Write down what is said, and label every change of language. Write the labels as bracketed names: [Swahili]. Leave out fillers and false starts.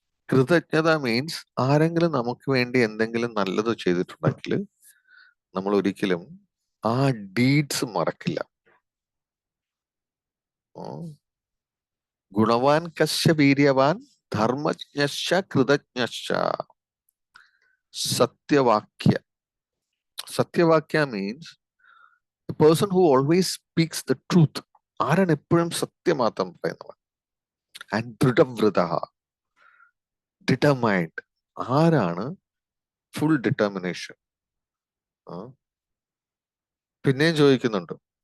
[Malayalam] കൃതജ്ഞത മീൻസ് ആരെങ്കിലും നമുക്ക് വേണ്ടി എന്തെങ്കിലും നല്ലത് ചെയ്തിട്ടുണ്ടെങ്കിൽ നമ്മൾ ഒരിക്കലും ആ ഡീഡ്സ് മറക്കില്ല. [Sanskrit] ഗുണവാൻ കശ്ച വീര്യവാൻ ധർമ്മജ്ഞശ്ച കൃതജ്ഞശ്ച സത്യവാക്യ. [Malayalam] സത്യവാക്യ means [English] the person who always speaks the truth. [Malayalam] ആരാണ് എപ്പോഴും സത്യം മാത്രം പറയുന്നവൻ. ആൻഡ് ദൃഢവ്രതഃ, ഡിറ്റർമൈൻഡ്, ആരാണ് ഫുൾ ഡിറ്റർമിനേഷൻ. പിന്നെയും ചോദിക്കുന്നുണ്ട്.